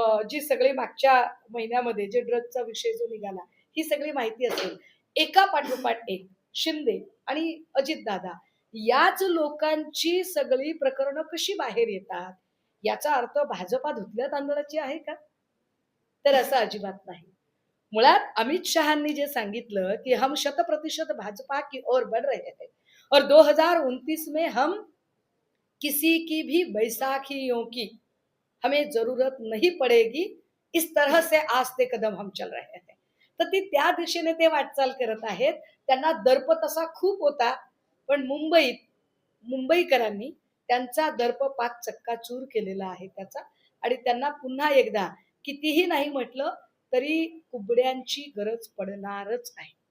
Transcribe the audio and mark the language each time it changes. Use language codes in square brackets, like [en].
[mr] जी सगळी मागच्या महिन्यामध्ये जे ड्रग्जचा विषय जो निघाला ही सगळी माहिती असेल, एका पाठोपाठ एक शिंदे आणि अजितदादा याच लोकांची सगळी प्रकरणं कशी बाहेर येतात, याचा अर्थ भाजपा धुतल्या तांदळाची आहे का? तर असं अजिबात नाही. मुळात अमित शहांनी जे सांगितलं की [hi] हम 100% भाजपा की ओर बढ़ रहे हैं और 2029 में हम किसी की भी बैसाखियों की हमें जरूरत नहीं पड़ेगी, इस तरह से आस्ते कदम हम चल रहे हैं. [mr] तर ती त्या दिशेने ते वाटचाल करत आहेत. त्यांना दर्प तसा खूप होता, पण मुंबईकरांनी त्यांचा दर्प पाक चक्काचूर केलेला आहे त्याचा. आणि त्यांना पुन्हा एकदा कितीही नाही म्हटलं तरी कुबड्यांची गरज पडणारच आहे.